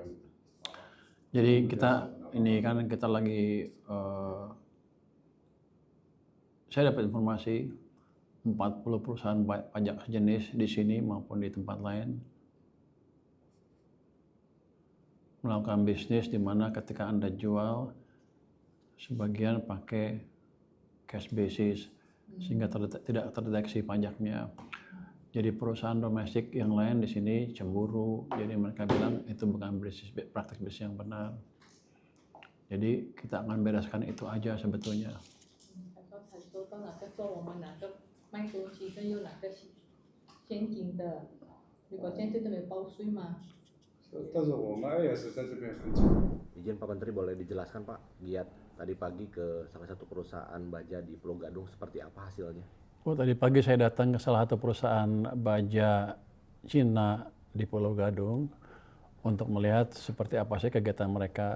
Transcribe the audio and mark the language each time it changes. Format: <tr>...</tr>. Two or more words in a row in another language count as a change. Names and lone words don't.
<id>Jadi kita ini kan kita lagi saya dapat informasi 40 perusahaan pajak sejenis di sini maupun di tempat lain melakukan bisnis di mana ketika Anda jual sebagian pakai cash basis sehingga tidak terdeteksi pajaknya. Jadi perusahaan domestik yang lain di sini cemburu, jadi mereka bilang itu bukan praktik bisnis yang benar. Jadi kita akan bereskan itu aja sebetulnya.</id> <zh>他说很多都哪个做我们哪个卖东西的有哪个现金的，如果现在都没报税嘛。但是我们 AS 在这边很紧。</zh> <id>Izin Pak Menteri, boleh dijelaskan Pak, giat tadi pagi ke salah satu perusahaan baja di Pulau Gadung seperti apa hasilnya? Oh, tadi pagi saya datang ke salah satu perusahaan baja Cina di Pulau Gadung untuk melihat seperti apa sih kegiatan mereka.</id>